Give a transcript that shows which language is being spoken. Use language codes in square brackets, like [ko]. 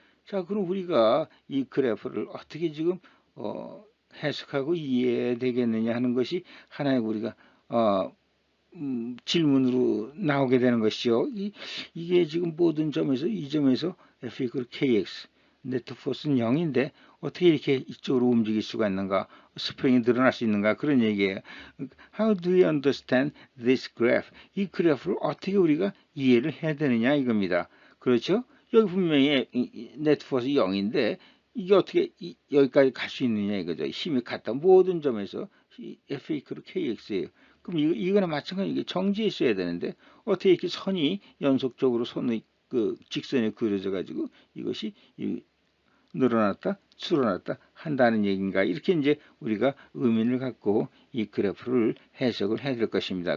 [ko] 자, 그럼 우리가 이 그래프를 어떻게 지금 해석하고 이해되겠느냐 하는 것이 하나의 우리가 질문으로 나오게 되는 것이요. 이게 지금 모든 점에서 이 점에서 F 이퀄 KX 네트 포스는 0인데 어떻게 이렇게 이쪽으로 움직일 수가 있는가? 스프링이 늘어날 수 있는가? 그런 얘기예요. [en] How do you understand this graph? [ko] 이 그래프를 어떻게 우리가 이해를 해야 되느냐 이겁니다. 그렇죠? 여기 분명히 네트 포스 0인데 이게 어떻게 여기까지 갈 수 있느냐 이거죠. 힘이 같다. 모든 점에서 F 이퀄 KX예요. 그럼 이거나 마찬가지로 이게 정지해 있어야 되는데 어떻게 이렇게 선이 연속적으로 그 직선이 그려져 가지고 이것이 늘어났다 줄어났다 한다는 얘기인가, 이렇게 이제 우리가 의미를 갖고 이 그래프를 해석을 해야 될 것입니다.